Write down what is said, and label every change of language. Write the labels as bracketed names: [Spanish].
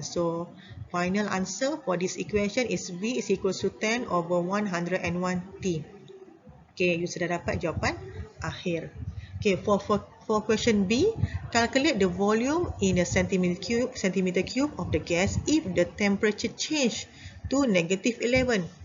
[English] So final answer for this equation is V is equals to 10/101T. [Malay] Okay, you sudah dapat jawapan akhir. [English] Okay, for question B, calculate the volume in a centimeter cube of the gas if the temperature change to -11.